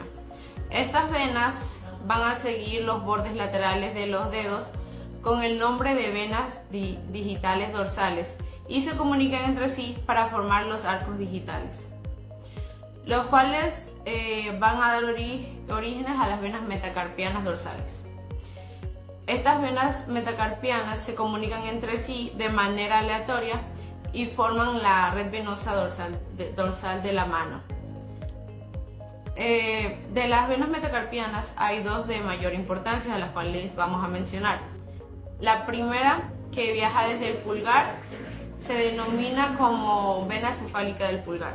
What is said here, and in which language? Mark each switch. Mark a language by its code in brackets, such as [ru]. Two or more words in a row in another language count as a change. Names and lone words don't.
[es] Estas venas van a seguir los bordes laterales de los dedos con el nombre de venas digitales dorsales y se comunican entre sí para formar los arcos digitales, los cuales van a dar orígenes a las venas metacarpianas dorsales. Estas venas metacarpianas se comunican entre sí de manera aleatoria y forman la red venosa dorsal de la mano. De las venas metacarpianas hay dos de mayor importancia, a las cuales vamos a mencionar. La primera, que viaja desde el pulgar, se denomina como vena cefálica del pulgar.